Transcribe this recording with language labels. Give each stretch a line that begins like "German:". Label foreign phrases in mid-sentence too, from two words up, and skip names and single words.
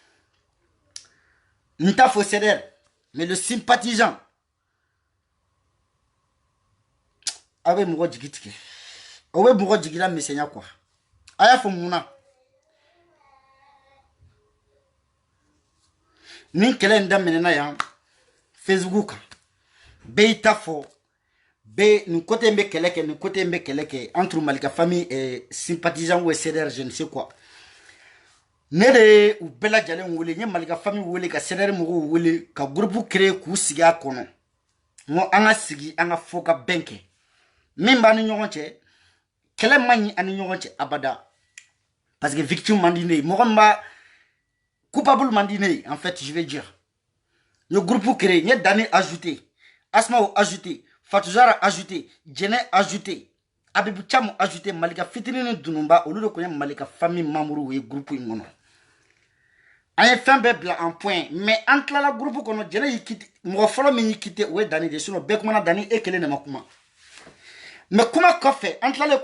Bambara: n t'a fɔ CDR
French: mais le sympathisant
Bambara: a bɛ mɔgɔ jigi tigɛ o bɛ mɔgɔ jigila misɛnya quoi a y'a fɔ mun na nin kɛlɛ in daminɛna yan Facebook kan bɛɛ y'i ta fɔ bɛɛ nin côté in bɛ kɛlɛ kɛ nin côté in bɛ kɛlɛ kɛ entre Malika famille sympathisant ou CDR
French: je ne sais quoi
Bambara: ne de ye u bɛɛ lajɛlen wele n ye Malika famille wele ka CDR mɔgɔw wele ka groupe créer k'u sigi a kɔnɔ n ko an ka sigi an ka fɔ ka bɛn kɛ min b'a ni ɲɔgɔn cɛ kɛlɛ man ɲi ani ɲɔgɔn cɛ abada parce que victime man di ne ye mɔgɔ min b'a coupable man di ne ye
French: en fait je vais dire
Bambara: n ye groupe créer n ye Dani ajouté Asmao ajouté Fatou Zara ajouté Jɛnɛ ajouté Abibu Camu ajouté Malika fitinin ni Dununba olu de kun ye Malika famille membre ye groupe in kɔnɔ an ye fɛn bɛɛ bila
French: en point
Bambara: mais an tilala groupe kɔnɔ Jɛnɛ y'i quitté mɔgɔ fɔlɔ min y'i quitté o ye Dani de sinon bɛɛ kumana Dani e kelen de ma kuma mais kuma kɔfɛ an tilalen